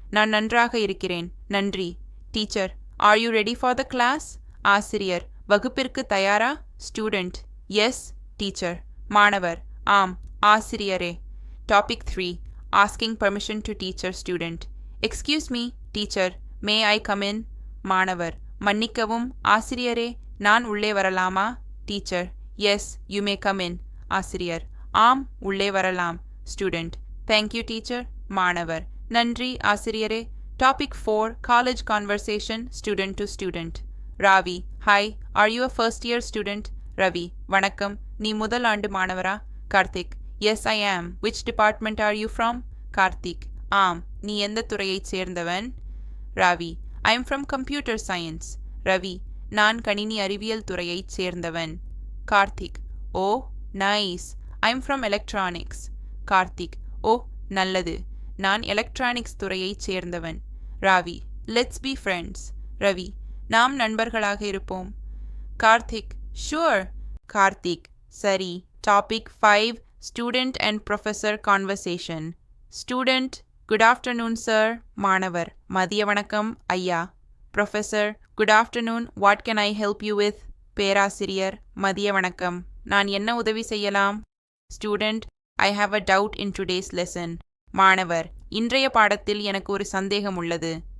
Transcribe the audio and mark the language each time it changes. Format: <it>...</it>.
<ta>நான் நன்றாக இருக்கிறேன். நன்றி.</ta> <en>Teacher. Are you ready for the class?</en> <ta>ஆசிரியர். வகுப்பிற்கு தயாரா?</ta> <en>Student. Yes, teacher.</en> <ta>மாணவர். ஆம், ஆசிரியரே.</ta> <en>Topic 3 Asking permission to teacher student. Excuse me, teacher. May I come in?</en> <ta>மாணவர். மன்னிக்கவும் ஆசிரியரே, நான் உள்ளே வரலாமா?</ta> <en>Teacher. Yes, you may come in.</en> <ta>ஆசிரியர். ஆம், உள்ளே வரலாம்.</ta> <en>Student. Thank you, teacher.</en> <ta>மாணவர். நன்றி ஆசிரியரே.</ta> <en>Topic 4 College conversation student to student. Ravi. Hi, are you a first year student?</en> <ta>Ravi. வணக்கம், நீ முதல் ஆண்டு மாணவரா? Karthik.</ta> <en>Yes, I am. Which department are you from? Karthik.</en> <ta>ஆம், நீ எந்த துறையைச் சேர்ந்தவன்?</ta> <en>Ravi. I am from computer science. Ravi.</en> <ta>நான் கணினி அறிவியல் துறையைச் சேர்ந்தவன்.</ta> <en>Karthik. Oh, nice. I am from electronics. Karthik. Oh,</en> <ta>நல்லது. நான் எலக்ட்ரானிக்ஸ் துறையைச் சேர்ந்தவன்.</ta> <en>Ravi. Let's be friends. Ravi.</en> <ta>நாம் நண்பர்களாக இருப்போம்.</ta> <en>Karthik. Sure. Karthik.</en> <ta>சரி.</ta> <en>Topic 5 Student and Professor Conversation. Student. Good afternoon, sir.</en> <ta>மாணவர். மதிய வணக்கம் ஐயா.</ta> <en>Professor. Good afternoon. What can I help you with?</en> <ta>பேராசிரியர். மதிய வணக்கம். நான் என்ன உதவி செய்யலாம்?</ta> <en>Student. I have a doubt in today's lesson.</en> <ta>மாணவர். இன்றைய பாடத்தில் எனக்கு ஒரு சந்தேகம் உள்ளது.</ta>